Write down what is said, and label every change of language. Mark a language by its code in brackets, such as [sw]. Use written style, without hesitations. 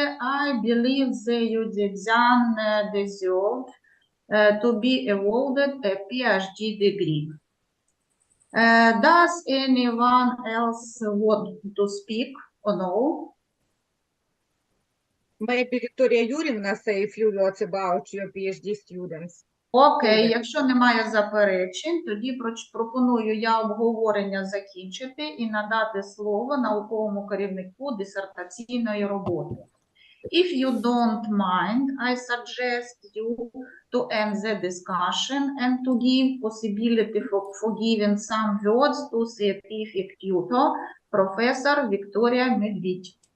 [en] I believe the Юй Цзіцзянь deserved to be awarded a PhD degree. Does anyone else want to speak or no? Maybe Victoria Yurina say a few words about your PhD students. [uk] Окей, якщо немає заперечень, тоді пропоную я обговорення закінчити і надати слово науковому керівнику дисертаційної роботи. [en] If you don't mind, I suggest you to end the discussion and to give possibility for giving some words to scientific tutor, Professor Victoria Medved.